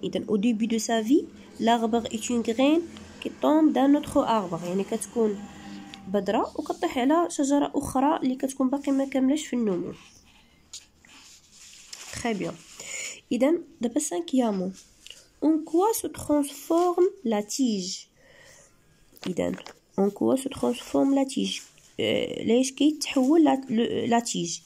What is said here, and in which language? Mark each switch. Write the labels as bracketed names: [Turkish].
[French] إذا au début de sa vie l'arbre est une graine qui tombe d'un autre arbre. [Arabic] يعني كتكون بذرة وكطيح على شجرة أخرى اللي كتكون باقي ما كاملاش في النمو. [French] Très bien. [Arabic] إذا دابا [French] cinquièmement en quoi se transforme la tige. إذا en quoi se transforme la tige. [Arabic] ليش كيتحول [French] la tige.